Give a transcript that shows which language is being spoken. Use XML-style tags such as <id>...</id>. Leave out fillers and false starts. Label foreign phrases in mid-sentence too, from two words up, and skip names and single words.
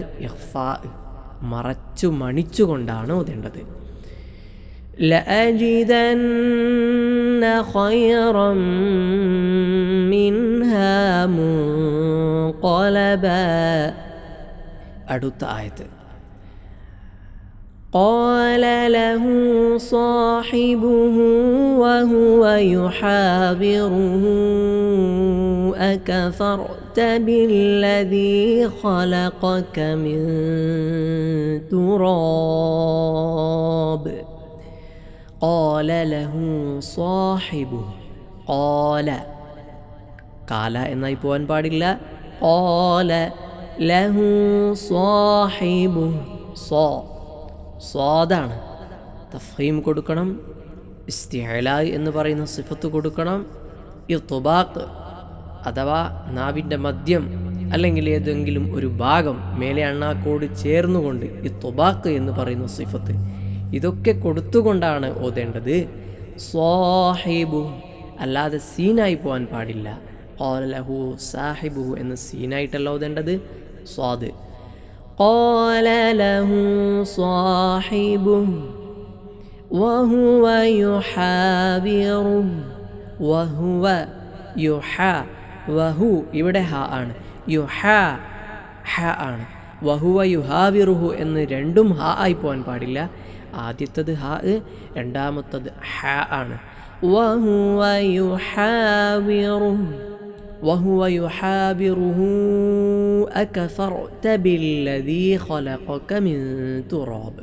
<ml>ഇഖ്ഫാ മറച്ചു മണിച്ചുകൊണ്ടാണ് ഓതേണ്ടത്.</ml> <ar>لأجدن خيرا منها منقلبا.</ar> <ml>അടുത്ത ആയത്ത്</ml> <ar>قال له صاحبه وهو يحاوره أكفرت بالذي خلقك من تراب قال له صاحبه.</ar> <ml>قال എന്നായി പോകാൻ പാടില്ല.</ml> <ar>قال له صاحبه.</ar> <ml>സ്വാദാണ്. തഫ്ഹീം കൊടുക്കണം. ഇസ്തിഅലാ എന്ന് പറയുന്ന സിഫത്ത് കൊടുക്കണം. ഇർതിബാഖ് അഥവാ നാവിൻ്റെ മദ്യം അല്ലെങ്കിൽ ഏതെങ്കിലും ഒരു ഭാഗം മേലെ അണ്ണാക്കോട് ചേർന്നുകൊണ്ട് ഇർതിബാഖ് എന്ന് പറയുന്ന സിഫത്ത് ഇതൊക്കെ കൊടുത്തുകൊണ്ടാണ് ഓതേണ്ടത്. സ്വാഹിബു അല്ലാതെ സീനായി പോകാൻ പാടില്ല.</ml> <ar>قال له صاحبه</ar> <ml>എന്ന് സീനായിട്ടല്ല ഓതേണ്ടത്. സ്വാദ്.</ml> <ar>قال له صاحبه وهو يحاوره.</ar> <ml>وهو വഹു ഇവിടെ ഹ ആണ്. ഹ ആണ്.</ml> <ar>وهو يحاوره</ar> <ml>എന്ന് രണ്ടും ഹ ആയി പോകാൻ പാടില്ല. ആദ്യത്തത് ഹ, രണ്ടാമത്തത് ഹ ആണ്.</ml> <ar>وهو يحاوره أكفرت بالذي خلقك من تراب.</ar>